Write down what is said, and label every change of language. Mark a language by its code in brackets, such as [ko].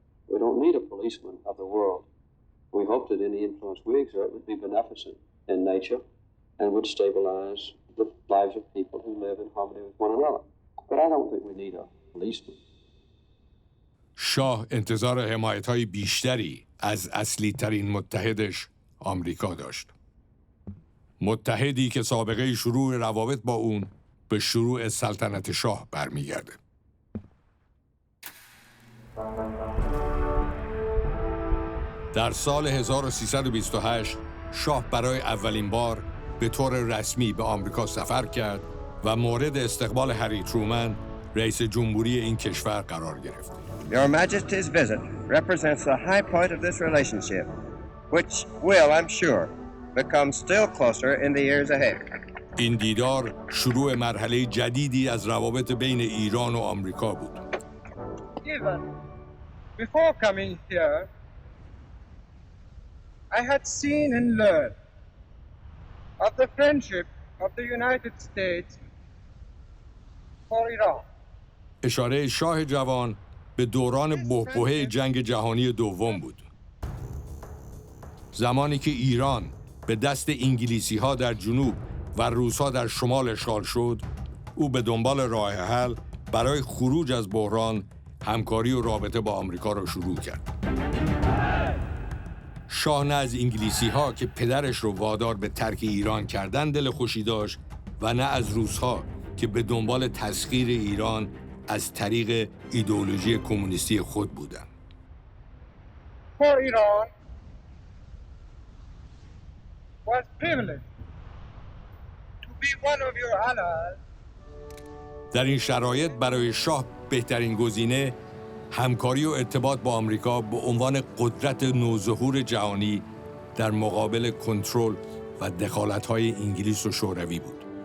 [en] We don't need a policeman of the world. We hope that any influence we exert would be beneficent in nature and would stabilize the lives of people who live in harmony with one another. But I don't think we need a policeman. [fa] شاه انتظار حمایت‌های بیشتری از اصلی ترین متحدش آمریکا داشت. متحدی که سابقه شروع روابط با اون به شروع سلطنت شاه برمیگرده. در سال 1328 شاه برای اولین بار به طور رسمی به آمریکا سفر کرد و مورد استقبال هری ترومن، رئیس جمهوری این کشور قرار گرفت. [en] Your Majesty's visit represents the high point of this relationship, which will, I'm sure, become still closer in the years ahead. [fa] این دیدار شروع مرحله جدیدی از روابط بین ایران و آمریکا بود. [en] Even before coming here, I had seen and learned of the friendship of the United States for Iran. [fa] اشاره شاه جوان به دوران بحبوحه جنگ جهانی دوم بود. زمانی که ایران به دست انگلیسی‌ها در جنوب و روس‌ها در شمال اشغال شد، او به دنبال راه حل برای خروج از بحران همکاری و رابطه با آمریکا را شروع کرد. شاه نه از انگلیسی‌ها که پدرش رو وادار به ترک ایران کردن دل خوشی داشت و نه از روس‌ها که به دنبال تسخیر ایران از طریق ایدئولوژی کمونیستی خود بودند. [en] For Iran was privileged to be one of your allies. [fa] در این شرایط برای شاه بهترین گزینه همکاری و ارتباط با آمریکا به عنوان قدرت نوظهور جهانی در مقابل کنترل و دخالت‌های انگلیس و شوروی بود.